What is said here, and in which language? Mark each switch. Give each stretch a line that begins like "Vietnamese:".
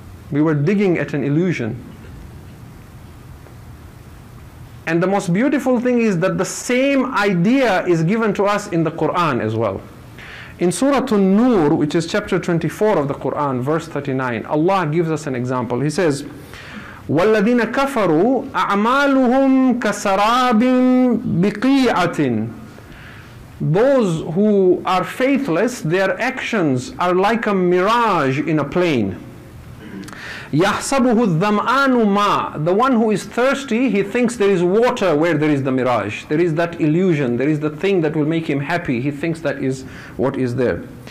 English: We were digging at an illusion. And the most beautiful thing is that the same idea is given to us in the Quran as well. In Surah An-Nur, which is chapter 24 of the Quran, verse 39, Allah gives us an example. He says,
Arabic: وَالَّذِينَ كَفَرُوا أَعْمَالُهُمْ كَسَرَابٍ بِقِيعَةٍ.
English: Those who are faithless, their actions are like a mirage in a plain.
Arabic: يَحْسَبُهُ الظَّمْآنُ مَاءً.
English: The one who is thirsty, he thinks there is water where there is the mirage. There is that illusion, there is the thing that will make him happy. He thinks that is what is there.